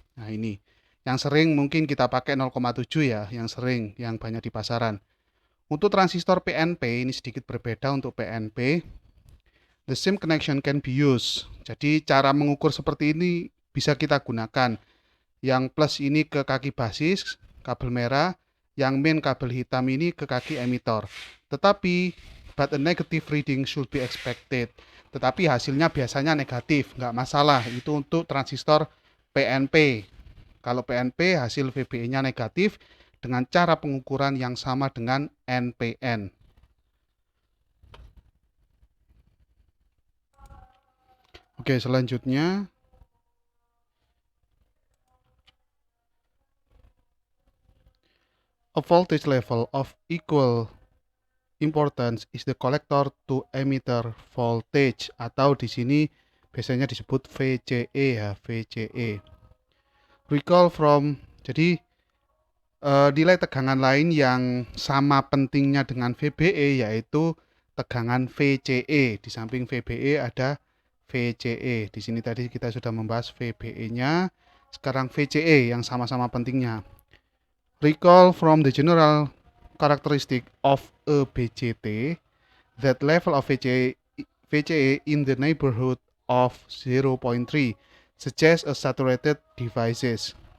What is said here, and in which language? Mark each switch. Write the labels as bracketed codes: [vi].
[id] Nah ini yang sering mungkin kita pakai 0,7 ya, yang sering, yang banyak di pasaran. Untuk transistor PNP ini sedikit berbeda. Untuk PNP, [en] the same connection can be used. [id] Jadi cara mengukur seperti ini bisa kita gunakan. Yang plus ini ke kaki basis, kabel merah, yang main kabel hitam ini ke kaki emitor. [en] Tetapi, but a negative reading should be expected. [id] Tetapi hasilnya biasanya negatif, nggak masalah. Itu untuk transistor PNP. Kalau PNP hasil VBE-nya negatif dengan cara pengukuran yang sama dengan NPN. Oke, selanjutnya [en] a voltage level of equal importance is the collector to emitter voltage, [id] atau di sini biasanya disebut VCE ya, VCE. [en] Recall from, [id] jadi nilai tegangan lain yang sama pentingnya dengan VBE yaitu tegangan VCE. Di samping VBE ada VCE. Di sini tadi kita sudah membahas VBE-nya, sekarang VCE yang sama-sama pentingnya. [en] Recall from the general characteristic of a BJT that level of VCE in the neighborhood of 0.3 suggests a saturated devices.